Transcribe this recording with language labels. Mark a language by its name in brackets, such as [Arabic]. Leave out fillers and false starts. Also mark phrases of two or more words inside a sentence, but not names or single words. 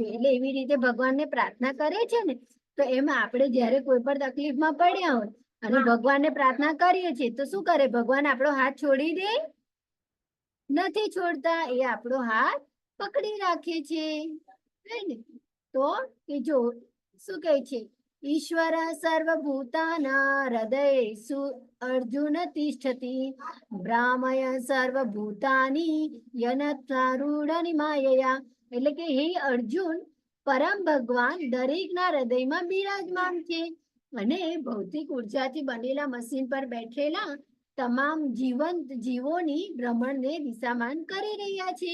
[Gujarati] એટલે એવી રીતે ભગવાનને પ્રાર્થના કરે છે ને તો એમાં આપણે જ્યારે કોઈ પણ તકલીફમાં પડ્યા હોય અને ભગવાનને પ્રાર્થના કરીએ છીએ તો શું કરે? ભગવાન આપણો હાથ છોડી દે? નથી છોડતા, એ આપણો હાથ પકડી રાખે છે. તો કે જો શું કહે છે [Sanskrit] ईश्वर सर्वभूतानां हृदयेषु अर्जुन तिष्ठति भ्रामय सर्वभूतानि यन्त्रारूढ मायया. [Gujarati] એટલે કે હે અર્જુન, પરમ ભગવાન દરેકના હૃદયમાં બિરાજમાન છે અને ભૌતિક ઉર્જાથી બનેલા મશીન પર બેઠેલા તમામ જીવંત જીવોની ભ્રમણને દિશામાન કરી રહ્યા છે.